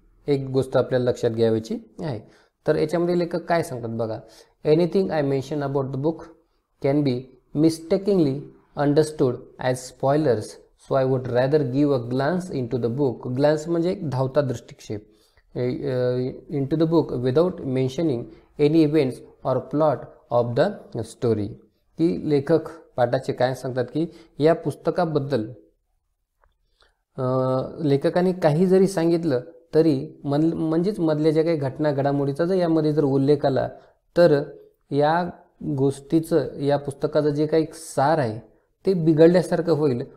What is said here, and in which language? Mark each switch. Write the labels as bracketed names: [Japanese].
[Marathi] एक गोष्ट आपल्याला लक्षात घ्यायची आहे. तर याच्यामध्ये लेखक काय सांगतात बघा. [English] Anything I mention about the book can be mistakingly understood as spoilers, so I would rather give a glance into the book. [Marathi] Glance म्हणजे एक धावता दृष्टिक्षेप. [English] Into the book without mentioning any events or plot of the story. [Marathi] की लेखक पाठाचे काय सांगतात की या पुस्तकाबद्दल लेखकाने काही जरी सांगितलं तरी म्हणजेच मधल्या ज्या काही घटना घडामोडीचा जर यामध्ये जर उल्लेख आला तर या गोष्टीचं, या पुस्तकाचं जे काही सार आहे ते बिघडल्यासारखं होईल.